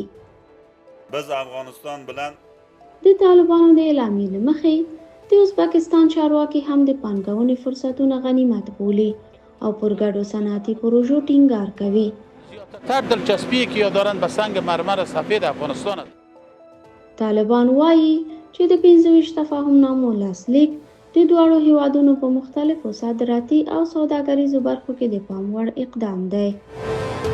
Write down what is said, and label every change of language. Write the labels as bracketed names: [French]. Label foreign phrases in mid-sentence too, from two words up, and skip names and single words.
[Uzbek] biz Afg'oniston bilan [Pashto] د طالبانو د اعلامیې له مخې د ازبکستان چارواکي هم د پانګونې فرصتونه غنیمت بولي او پر ګډو صنعتي پروژو ټینګار کوي. [Persian] زیاتر دلچسپی که دارند به سنگ مرمر سفید افغانستان است. [Pashto] طالبان وایي چې د 25 تفاهمنامو لاسلیک د دواړو هیوادونو په مختلفو صادراتي او سوداګریزو برخو کې د پام وړ اقدام دی.